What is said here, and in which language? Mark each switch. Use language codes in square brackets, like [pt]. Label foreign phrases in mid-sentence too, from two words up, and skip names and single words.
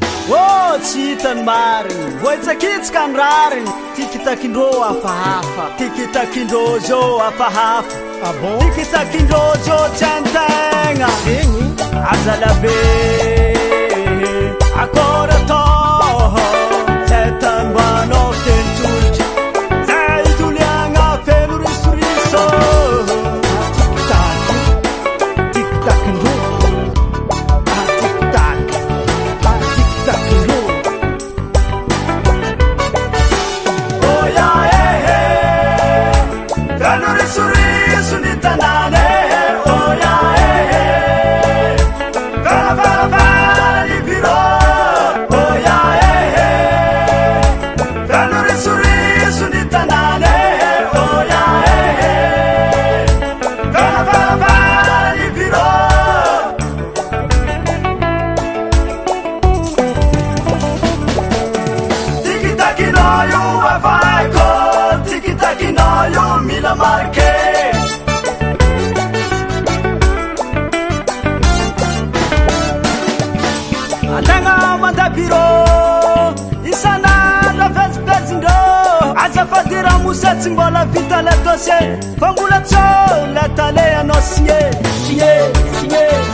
[mg] ô tsy hitany mariny voitsakitsika ny rariny tikitakindrô afahafa tikitakindrô zô afahafa abon tikitakindrô zô tsy antegna egny azalabe akôra toho zay tambanao fenotolotry zay toliagna feno risoriso tiktakindrô tiktakindrô oya ehe feno risoriso ny tanàna oya ehe farafarafary biro oya ehe feno risoriso ny tanàna oya ehe farafarafary biro tikitakinayo avaiko tikitakinayo mila marke antegna mandabiro isanandra vezipezindrô azafadira mosatsy mbola vita [fr] le dossier [mg] fa mbola tsô le tale anao signé signé signé